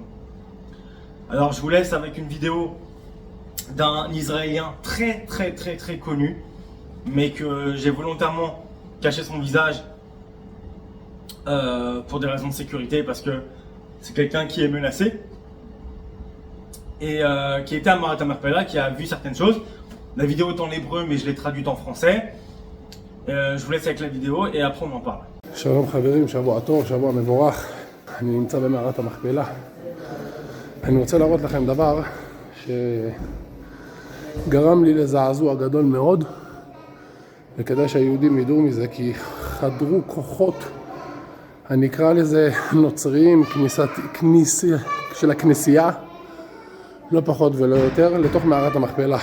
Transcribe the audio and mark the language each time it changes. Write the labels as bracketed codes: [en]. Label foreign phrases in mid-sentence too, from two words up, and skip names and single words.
[fr] Alors je vous laisse avec une vidéo d'un Israélien très connu, mais que j'ai volontairement caché son visage pour des raisons de sécurité, parce que c'est quelqu'un qui est menacé et qui était à Maharat HaMachpelah, qui a vu certaines choses. La vidéo est en hébreu, mais je l'ai traduite en français. Je vous laisse avec la vidéo et après on en parle. [he] שלום חברים, שבוע טוב, שבוע מבורך. אני נמצא במערת המכפלה. אני רוצה להראות לכם דבר שגרם לי לזעזוע גדול מאוד, וכדאי שהיהודים ידעו מזה, כי חדרו כוחות, אני אקרא לזה נוצריים, של הכנסייה, לא פחות ולא יותר, לתוך מערת המכפלה.